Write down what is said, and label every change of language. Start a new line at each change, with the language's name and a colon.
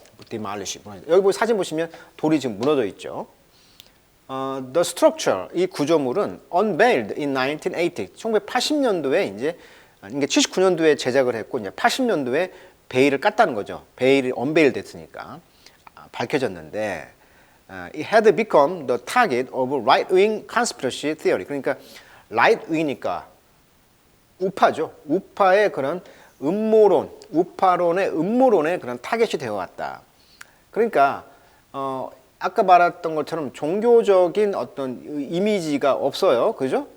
Korean: demolish, 무너지다. 여기 사진 보시면 돌이 지금 무너져 있죠.
English: The structure,
Korean: 이 구조물은
English: unveiled in 1980,
Korean: 1980년도에 이제 79년도에 제작을 했고 이제 80년도에 베일을 깠다는 거죠. 베일이
English: unveil
Korean: 됐으니까 밝혀졌는데
English: it had become the target of right-wing conspiracy theory.
Korean: 그러니까 right-wing이니까 우파죠. 우파의 그런 음모론, 우파론의 음모론의 그런 타겟이 되어왔다. 그러니까 아까 말했던 것처럼 종교적인 어떤 이미지가 없어요. 그죠?